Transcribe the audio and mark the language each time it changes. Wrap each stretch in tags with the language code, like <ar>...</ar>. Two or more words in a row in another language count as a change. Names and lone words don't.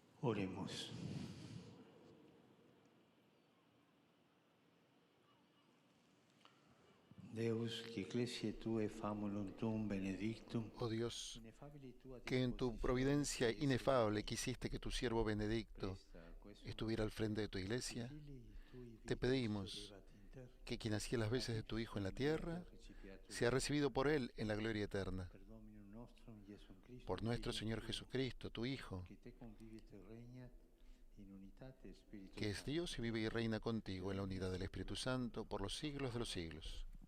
<es>Oremos.</es> <la>Deus, que ecclesiae tue famulum tuum benedictum,</la> <es>Oh Dios,</es> <la>ineffabili tua</la> <es>que en tu providencia inefable quisiste que tu siervo Benedicto estuviera al frente de tu iglesia, te pedimos que quien hacía las veces de tu Hijo en la tierra, sea recibido por él en la gloria eterna. Por nuestro Señor Jesucristo, tu Hijo, que es Dios y vive y reina contigo en la unidad del Espíritu Santo por los siglos de los siglos.</es>